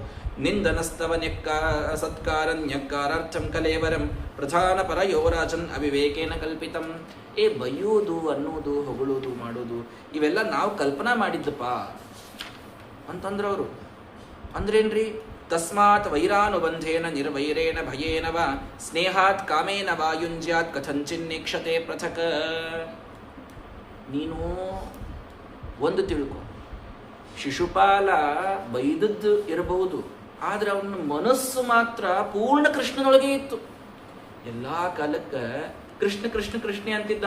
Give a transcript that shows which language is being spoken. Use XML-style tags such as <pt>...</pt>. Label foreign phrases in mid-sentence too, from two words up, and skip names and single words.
<sa>ನಿಂದನಸ್ತವ ಸತ್ಕಾರ ನ್ಯಕ್ಕಾರಾರ್ಥಂ ಕಲೇವರಂ ಪ್ರಧಾನ ಪರ ಯೋರಾಜನ್ ಅವಿವೇಕೇನ ಕಲ್ಪಿತಂ.</sa> <kn>ಬೈಯುವುದು ಅನ್ನೋದು ಹೊಗಳುವುದು ಮಾಡೋದು ಇವೆಲ್ಲ ನಾವು ಕಲ್ಪನಾ ಮಾಡಿದ್ದಪ್ಪ ಅಂತಂದ್ರ ಅವರು. ಅಂದ್ರೇನ್ರಿ?</kn> <sa>ತಸ್ಮಾತ್ ವೈರಾನುಬಂಧೇನ ನಿರ್ವೈರೇಣ ಭಯೇನ ವಾ ಸ್ನೇಹಾತ್ ಕಾಮೇನ ವಾ ಯುಂಜ್ಯಾತ್ ಕಥಂಚಿನ್ನೇಕ್ಷತೆ ಪೃಥಕ್.</sa> <kn>ನೀನು ಒಂದು ತಿಳ್ಕೊ, ಶಿಶುಪಾಲ ಬೈದದ್ದು ಇರಬಹುದು, ಆದ್ರೆ ಅವನ ಮನಸ್ಸು ಮಾತ್ರ ಪೂರ್ಣ ಕೃಷ್ಣನೊಳಗೆ ಇತ್ತು. ಎಲ್ಲಾ ಕಾಲಕ್ಕೆ ಕೃಷ್ಣ ಕೃಷ್ಣ ಕೃಷ್ಣ ಅಂತಿದ್ದವ.</kn>